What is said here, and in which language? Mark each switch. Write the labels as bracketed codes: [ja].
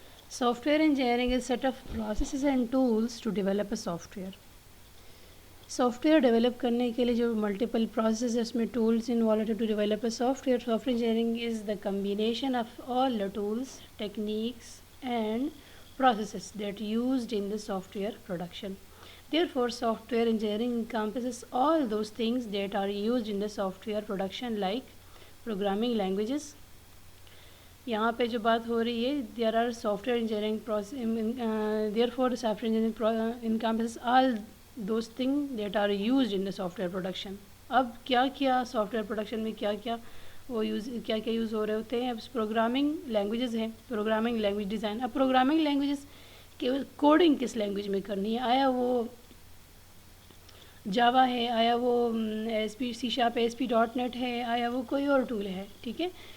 [en] Software engineering is set of processes and tools to develop a software. [ur] Soft where develop کرنے کے لیے جو multiple process اس میں tools [en] Involved to develop a software. Software engineering is the combination of all the tools, techniques and processes that used in the software production. Therefore, software engineering encompasses all those things that are used in the software production like programming languages. [ur] یہاں پہ جو بات ہو رہی ہے, [en] there are software engineering therefore software engineering encompasses all those things that are used in the software production. [ur] اب کیا soft where production میں کیا وہ کیا یوز ہو رہے ہوتے ہیں. اب پروگرامنگ لینگویجز ہیں, پروگرامنگ لینگویج ڈیزائن. اب پروگرامنگ لینگویجز کی کوڈنگ کس لینگویج میں کرنی ہے, آیا وہ جاوا ہے, آیا وہ سی شارپ ASP.NET ہے, آیا وہ کوئی اور ٹول ہے, ٹھیک ہے.